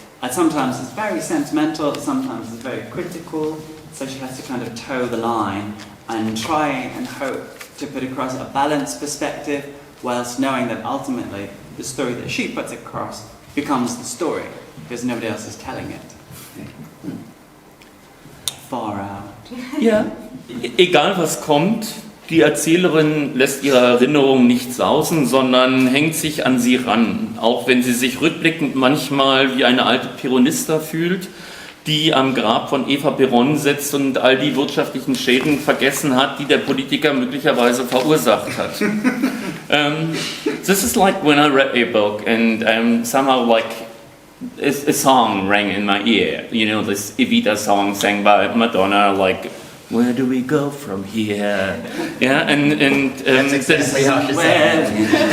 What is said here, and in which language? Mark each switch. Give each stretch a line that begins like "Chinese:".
English: And sometimes it's very sentimental, sometimes it's very critical, so she has to kind of toe the line and try and hope to put across a balanced perspective, whilst knowing that ultimately the story that she puts across becomes the story, because nobody else is telling it. Far out.
German: Ja, egal was kommt, die Erzählerin lässt ihre Erinnerung nicht sausen, sondern hängt sich an sie ran, auch wenn sie sich rückblickend manchmal wie eine alte Peronista fühlt, die am Grab von Eva Peron sitzt und all die wirtschaftlichen Schäden vergessen hat, die der Politiker möglicherweise verursacht hat.
English: This is like when I read a book and somehow like a song rang in my ear. You know, this Evita song sang by Madonna, like, where do we go from here? Yeah, and That's exactly how she sang.